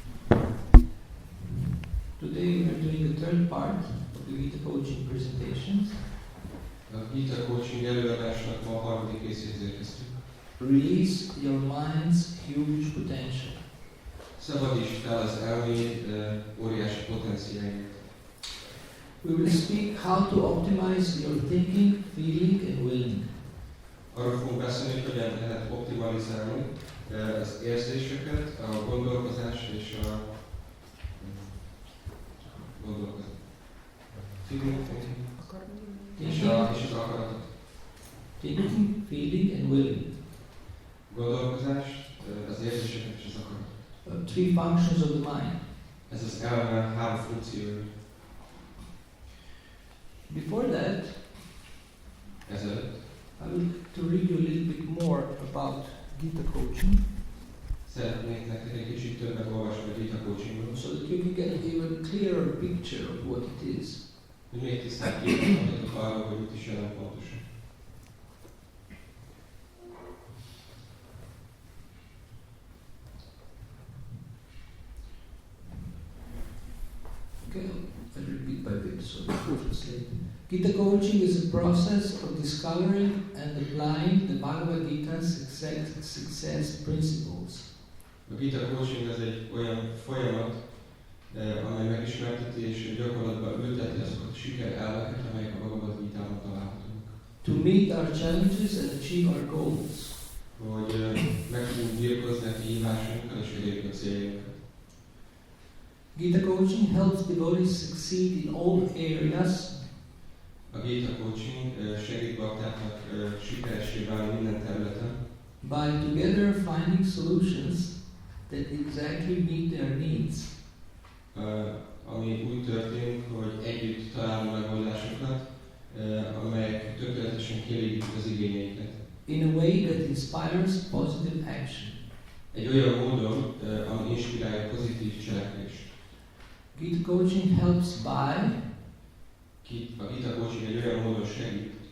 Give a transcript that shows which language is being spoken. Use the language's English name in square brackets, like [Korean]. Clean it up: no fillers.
[English] Today we are doing the third part of the Gita Coaching presentations. [Hungarian] A Gita Coaching előadásnak ma a harmadik részéhez érkeztünk. [English] Release your mind's huge potential. [Hungarian] Szabadítsd fel az elméd óriási potenciálját. [English] We will speak how to optimize your thinking, feeling and willing. [Hungarian] Arról fogunk beszélni, hogy hogyan lehet optimalizálni az érzéseket, a gondolkozást és a gondolkozást. És az akaratot. [English] Thinking, feeling and willing. [Hungarian] Gondolkozást, az érzéseket és az akaratot. [English] Three functions of the mind. [Hungarian] Ez az elme három funkciója. [English] Before that, [Hungarian] Ezelőtt [English] I will to read you a little bit more about Gita Coaching, [Hungarian] szeretnék nektek egy kicsit többet olvasni a Gita Coachingról, [English] so that you can get an even clearer picture of what it is. [Hungarian] hogy még tisztább képet kapjatok arról, hogy mit is jelent pontosan. [English] Okay, I'll repeat by bit, so translate. Gita Coaching is a process of discovering and applying the Bhagavad Gita's success principles. [Hungarian] A Gita Coaching az egy olyan folyamat, amely megismerteti és gyakorlatban ülteti azokat a siker elveket, amelyek a Bhagavad Gitában találhatók. [English] To meet our challenges and achieve our goals. [Hungarian] Hogy meg tudjunk birkózni a kihívásunkkal és elérjük a céljainkat. [English] Gita Coaching helps devotees succeed in all areas [Hungarian] A Gita Coaching segít baktáknak sikeressé válni minden területen, [English] by together finding solutions that exactly meet their needs. [Hungarian] Ami úgy történik, hogy együtt találunk megoldásokat, amelyek tökéletesen kielégítik az igényeiket. [English] In a way that inspires positive action. [Hungarian] Egy olyan módon, ami inspirálja pozitív cselekvést. [English] Gita Coaching helps by [Hungarian] A Gita Coaching egy olyan módon segít,